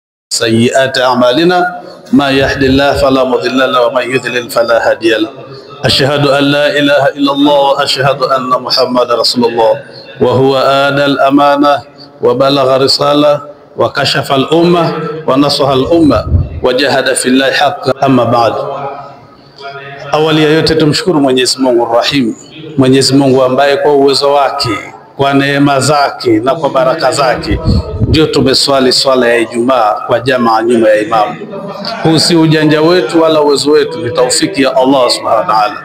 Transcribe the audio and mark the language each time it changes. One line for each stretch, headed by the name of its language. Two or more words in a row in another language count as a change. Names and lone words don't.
Arabic: سيئات أعمالنا ما يهدي الله فلا مضل له ومن يضلل فلا هادي له. أشهد أن لا إله إلا الله وأشهد أن محمد رسول الله وهو آدى الأمانة وبلغ رسالة وكشف الأمة ونصح الأمة وجاهد في الله حقا. أما بعد,
Swahili: awali ya yote tumshukuru Mwenyezi Mungu Rahim, Mwenyezi Mungu ambaye kwa uwezo wake, kwa neema zake na kwa baraka zake ndio tumeswali swala ya Ijumaa kwa jamaa nyuma ya imamu. Huu si ujanja wetu wala uwezo wetu, ni taufiki ya Allah
Arabic: سبحانه وتعالى.